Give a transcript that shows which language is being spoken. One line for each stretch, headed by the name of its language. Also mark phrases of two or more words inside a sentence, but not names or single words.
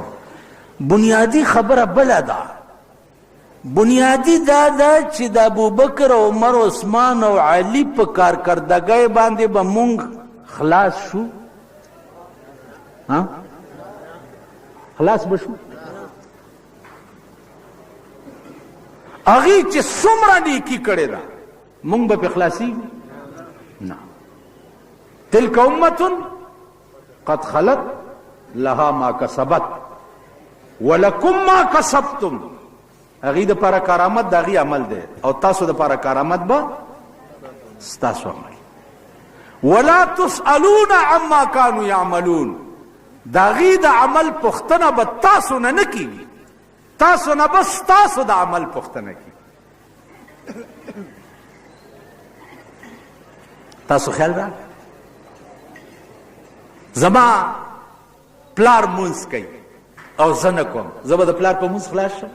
Pashto: بنیادی خبره بل ده، بنیادی دا ده چې د ابو بکر او عمر او عثمان او علی په کارکردګۍ باندې به مونږ خلاص شو. ها خلاص بشو؟ هغه چې څومره نیکی کړې ده مونږ به په خلاصي نه.
Arabic: تلک امه قد خلت لها ما کسبت ولکم ما کسبتم.
Pashto: هغه د لپاره کرامت د هغه عمل دی او تاسو د لپاره کرامت به ستاسو عمل.
Arabic: ولا تسألون عما كانوا يعملون.
Pashto: د هغه د عمل پوښتنه به تاسو نه کیږي، تاسو نه بس تاسو د عمل پوښتنه کیږي. تاسو خیال را زما پلار مونږ کوي او زه نه کوم، زه به د پلار په مونږ خلاص شم.